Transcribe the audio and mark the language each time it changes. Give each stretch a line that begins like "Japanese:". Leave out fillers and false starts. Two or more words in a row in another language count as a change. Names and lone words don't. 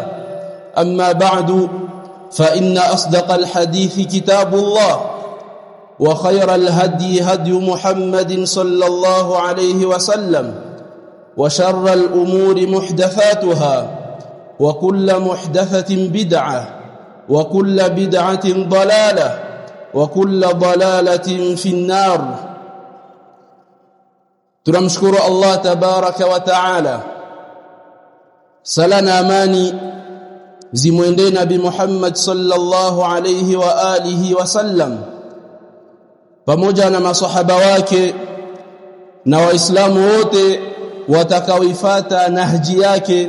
Arabic: أما بعد، فإن أصدق الحديث كتاب الله، وخير الهدي هدي محمد صلى الله عليه وسلم، وشر الأمور محدثاتها، وكل محدثة بدعة، وكل بدعة ضلالة، وكل ضلالة في النار.
Swahili: tunamshukuru Allah
Arabic: تبارك وتعالى,
Swahili: sala na amani zimwendee Nabii Muhammad
Arabic: صلى الله عليه وعلى آله وسلم
Swahili: pamoja na masahaba wake na waislamu wote watakaoifuata nahji yake.